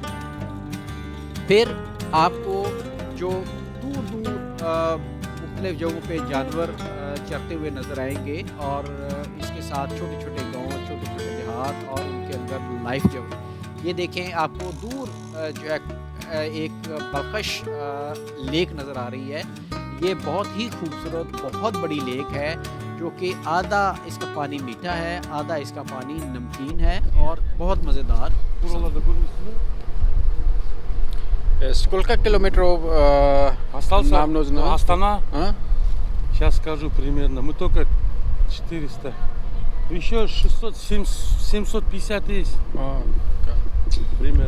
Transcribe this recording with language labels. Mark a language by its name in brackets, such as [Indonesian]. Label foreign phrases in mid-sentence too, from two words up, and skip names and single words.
[Urdu] پھر آپ کو جو دور دور مختلف جگہوں پہ جانور چرتے ہوئے نظر آئیں گے، اور اس کے ساتھ چھوٹے چھوٹے گاؤں، چھوٹے چھوٹے دیہات، اور ان کے اندر لائف جو یہ دیکھیں آپ کو دور جو ہے ایک بلخش لیک نظر آ رہی ہے۔ یہ بہت ہی خوبصورت، بہت بڑی لیک ہے، جو کہ آدھا اس کا پانی میٹھا ہے، آدھا اس کا پانی نمکین ہے، اور بہت مزیدار۔ [Russian] Сколько километров нам нужно? Астана? Сейчас скажу примерно. Мы только 400. Еще 600, 750 есть. Примерно.